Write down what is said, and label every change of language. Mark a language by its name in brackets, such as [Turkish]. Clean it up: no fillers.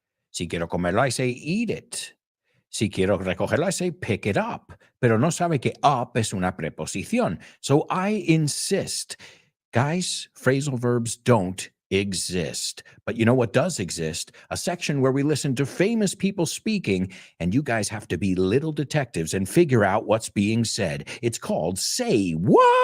[Spanish] Si quiero comerlo, [English] I say eat it. [Spanish] Si quiero recogerlo, [English] I say pick it up. [Spanish] Pero no sabe que up es una preposición. [English] So I insist. Guys, phrasal verbs don't exist. But you know what does exist? A section where we listen to famous people speaking, and you guys have to be little detectives and figure out what's being said. It's called Say What?